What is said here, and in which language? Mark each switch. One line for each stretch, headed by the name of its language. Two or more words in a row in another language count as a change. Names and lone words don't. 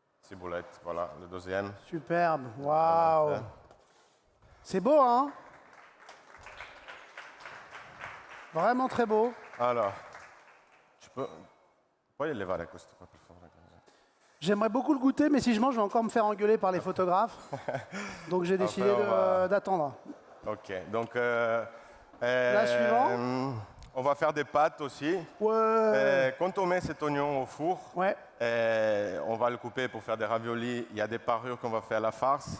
French: ciboulette, voilà, le deuxième. Superbe. Waouh. C'est beau, hein? Vraiment très beau. Alors, tu peux...
Italian: Puoi levare questo qua, per favore?
French: J'aimerais beaucoup le goûter, mais si je mange, je vais encore me faire engueuler par les photographes. Donc j'ai décidé d'attendre. Ok, donc... La suivante. On va faire des pâtes aussi. Ouais. Quand on met cet oignon au four, Ouais. on va le couper pour faire des raviolis. Il y a des parures qu'on va faire à la farce.